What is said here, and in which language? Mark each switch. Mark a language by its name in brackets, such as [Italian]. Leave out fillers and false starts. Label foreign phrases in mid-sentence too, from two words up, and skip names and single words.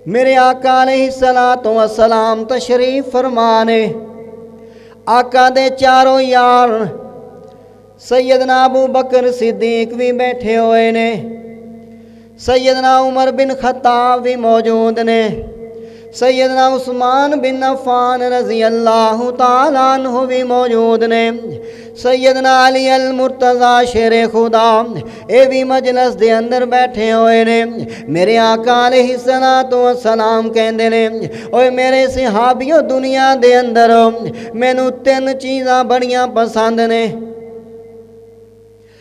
[Punjabi] میرے آقا [Arabic] عليه الصلاة والسلام [Punjabi] تشریف فرمانے. آقا دے چاروں یار سیدنا ابو بکر صدیق بھی بیٹھے ہوئے نے، سیدنا عمر بن خطاب بھی موجود نے، سیدنا عثمان بن عفان [Arabic] رضي الله تعالى عنه [Punjabi] بھی موجود نے، سیدنا علی المرتضیٰ شیر خدا یہ بھی مجلس دے اندر بیٹھے ہوئے نے. میرے آقا [Arabic] عليه الصلاة والسلام [Punjabi] کہندے نے اوئے میرے صحابیوں دنیا دے اندر مینوں 3 چیزاں بڑیاں پسند نے.